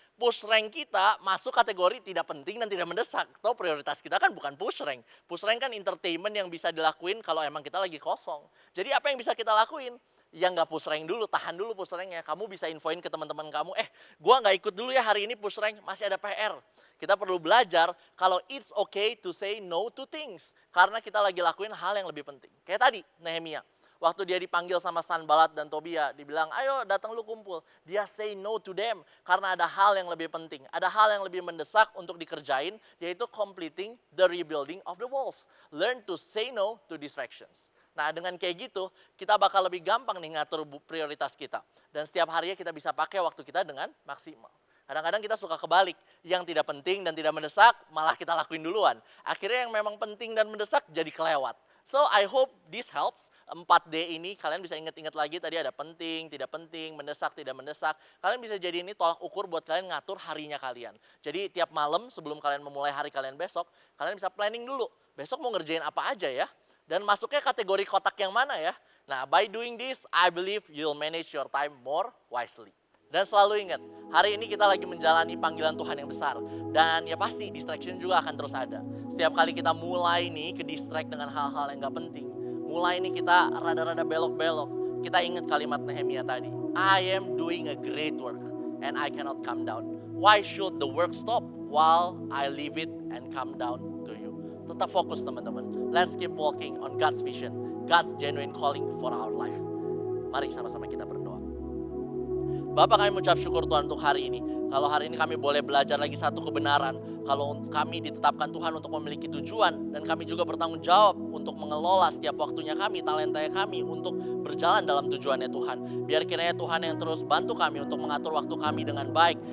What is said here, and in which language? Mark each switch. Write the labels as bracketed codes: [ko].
[id] Push rank kita masuk kategori tidak penting dan tidak mendesak. Atau prioritas kita kan bukan push rank. Push rank kan entertainment yang bisa dilakuin kalau emang kita lagi kosong. Jadi apa yang bisa kita lakuin? Yang nggak push rank dulu, tahan dulu push ranknya. Kamu bisa infoin ke teman-teman kamu, gua nggak ikut dulu ya hari ini push rank, masih ada PR. Kita perlu belajar kalau [en] it's okay to say no to things. [id] Karena kita lagi lakuin hal yang lebih penting. Kayak tadi, Nehemia. Waktu dia dipanggil sama Sanballat dan Tobia, dibilang, ayo datang lu kumpul. Dia [en] say no to them, [id] karena ada hal yang lebih penting. Ada hal yang lebih mendesak untuk dikerjain, yaitu [en] completing the rebuilding of the walls. Learn to say no to distractions. [id] Nah dengan kayak gitu, kita bakal lebih gampang nih ngatur prioritas kita. Dan setiap harinya kita bisa pakai waktu kita dengan maksimal. Kadang-kadang kita suka kebalik, yang tidak penting dan tidak mendesak, malah kita lakuin duluan. Akhirnya yang memang penting dan mendesak jadi kelewat. [en] So I hope this helps. [id] 4D ini kalian bisa ingat-ingat lagi, tadi ada penting, tidak penting, mendesak, tidak mendesak. Kalian bisa jadi ini tolak ukur buat kalian ngatur harinya kalian. Jadi tiap malam sebelum kalian memulai hari kalian besok, kalian bisa planning dulu. Besok mau ngerjain apa aja ya? Dan masuknya kategori kotak yang mana ya? Nah [en] by doing this, I believe you'll manage your time more wisely. [id] Dan selalu ingat, hari ini kita lagi menjalani panggilan Tuhan yang besar. Dan ya pasti distraction juga akan terus ada. Setiap kali kita mulai nih ke distract dengan hal-hal yang gak penting. Mulai nih kita rada-rada belok-belok. Kita ingat kalimat Nehemia tadi. [en] I am doing a great work and I cannot come down. Why should the work stop while I leave it and come down to you? [id] Tetap fokus teman-teman. [en] Let's keep walking on God's vision. God's genuine calling for our life. [id] Mari sama-sama kita berdoa. Bapak, kami mengucap syukur Tuhan untuk hari ini. Kalau hari ini kami boleh belajar lagi satu kebenaran. Kalau kami ditetapkan Tuhan untuk memiliki tujuan. Dan kami juga bertanggung jawab untuk mengelola setiap waktunya kami, talentanya kami untuk berjalan dalam tujuannya Tuhan. Biar kiranya Tuhan yang terus bantu kami untuk mengatur waktu kami dengan baik.